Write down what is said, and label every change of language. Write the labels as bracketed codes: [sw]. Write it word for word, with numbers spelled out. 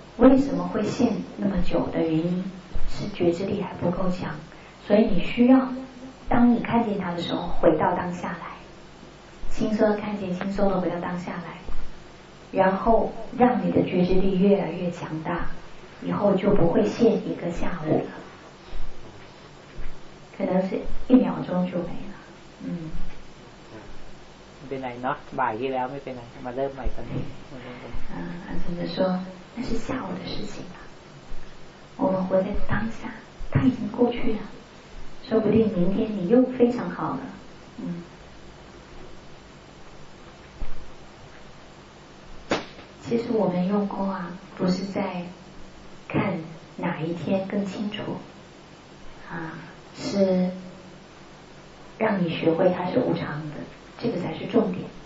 [zh] 为什么会陷那么久的原因是觉知力还不够强，所以你需要当你看见它的时候回到当下来，轻松的看见，轻松的回到当下来，然后让你的觉知力越来越强大，以后就不会陷一个下午了，可能是一秒钟就没了。嗯， [th] ไม่เป็นไรเนาะบ่ายที่แล้วไม่เป็นไรมาเริ่มใหม่กันนี้ อ่าอาจารย์ [zh] 说那是下午的事情了，我们活在当下，它已经过去了，说不定明天你又非常好了。嗯，其实我们用功啊，不是在看哪一天更清楚，啊，是让你学会它是无常的，这个才是重点。